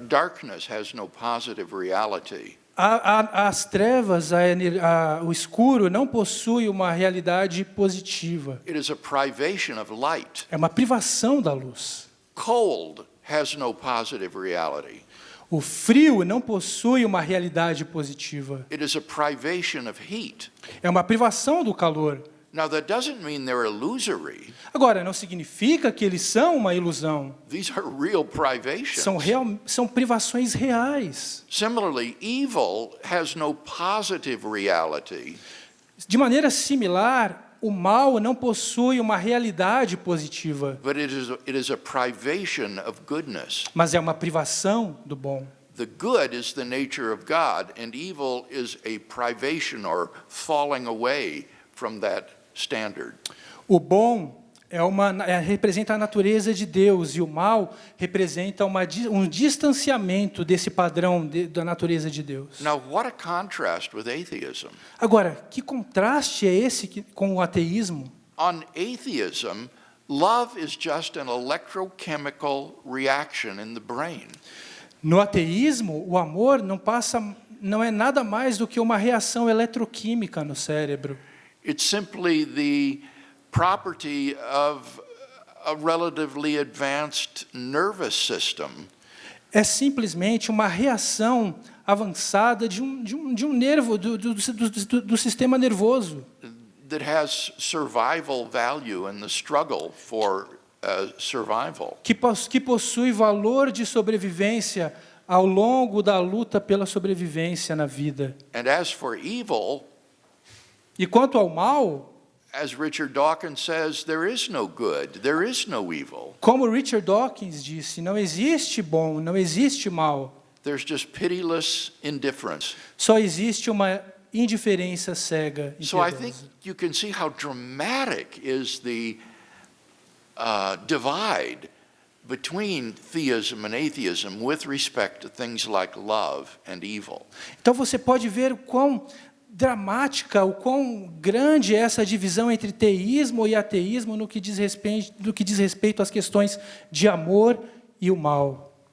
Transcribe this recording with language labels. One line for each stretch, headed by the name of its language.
English: Darkness has no positive reality.
Portuguese: As trevas, o escuro, não possui uma realidade positiva.
English: It is a privation of light.
Portuguese: É uma privação da luz.
English: cold has no positive reality.
Portuguese: O frio não possui uma realidade positiva.
English: It is a privation of heat.
Portuguese: É uma privação do calor.
English: Now, that doesn't mean they're illusory.
Portuguese: Agora, não significa que eles são uma ilusão.
English: These are real privations.
Portuguese: São privações reais.
English: Similarly, evil has no positive reality.
Portuguese: De maneira similar, o mal não possui uma realidade positiva,
English: But it is a privation of goodness.
Portuguese: mas é uma privação do bom.
English: The good is the nature of God, and evil is a privation or falling away from that standard.
Portuguese: O bom representa a natureza de Deus, e o mal representa um distanciamento desse padrão da natureza de Deus.
English: Now, what a contrast with atheism.
Portuguese: Agora, que contraste é esse com o ateísmo?
English: On atheism, love is just an electrochemical reaction in the brain.
Portuguese: No ateísmo, o amor não é nada mais do que uma reação eletroquímica no cérebro.
English: It's simply the property of a relatively advanced nervous system
Portuguese: É simplesmente uma reação avançada de um nervo, do sistema nervoso,
English: that has survival value in the struggle for survival.
Portuguese: que possui valor de sobrevivência ao longo da luta pela sobrevivência na vida.
English: And as for evil,
Portuguese: E quanto ao mal,
English: as Richard Dawkins says, there is no good, there is no evil.
Portuguese: como Richard Dawkins disse, não existe bom, não existe mal.
English: There's just pitiless indifference.
Portuguese: Só existe uma indiferença cega e
English: So I think
Portuguese: piedosa.
English: you can see how dramatic is the divide between theism and atheism with respect to things like love and evil.
Portuguese: Então você pode ver o quão dramática, o quão grande é essa divisão entre teísmo e ateísmo no que diz respeito às questões de amor e o mal.